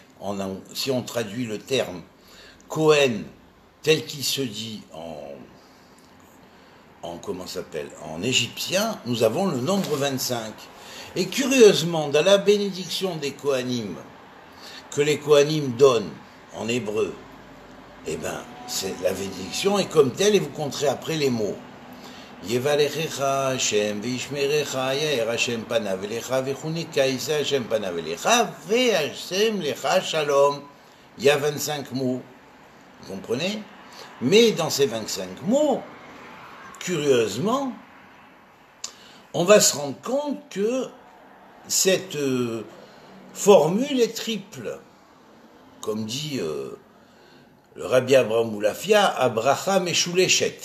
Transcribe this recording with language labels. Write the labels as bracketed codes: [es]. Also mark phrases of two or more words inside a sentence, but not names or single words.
[fr] Si on traduit le terme Kohen tel qu'il se dit en égyptien, nous avons le nombre 25. Et curieusement, dans la bénédiction des Kohanim, que les Kohanim donnent en hébreu, eh bien, la bénédiction est comme telle et vous compterez après les mots. [he] יברכך השם וישמרך יאר השם פניו אליך ויחנך ישא השם פניו אליך וישם לך שלום. [fr] Il y a 25 mots. Vous comprenez? Mais dans ces 25 mots, curieusement, on va se rendre compte que cette formule est triple. Comme dit le Rabbi Abraham Moulafia, [he] ברכה משולשת.